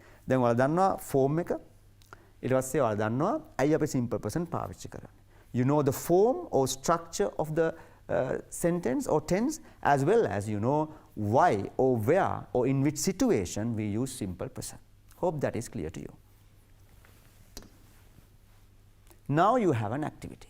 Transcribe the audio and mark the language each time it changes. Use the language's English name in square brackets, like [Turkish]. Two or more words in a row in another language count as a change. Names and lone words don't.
[Sinhala] දැන් ඔයාලා දන්නවා form එක. ඊට පස්සේ ඔයාලා දන්නවා ඇයි අපි [English] simple present [Sinhala] පාවිච්චි කරන්නේ. [English] You know the form or structure of the sentence or tense, as well as you know why or where or in which situation we use simple present. Hope that is clear to you. Now you have an activity.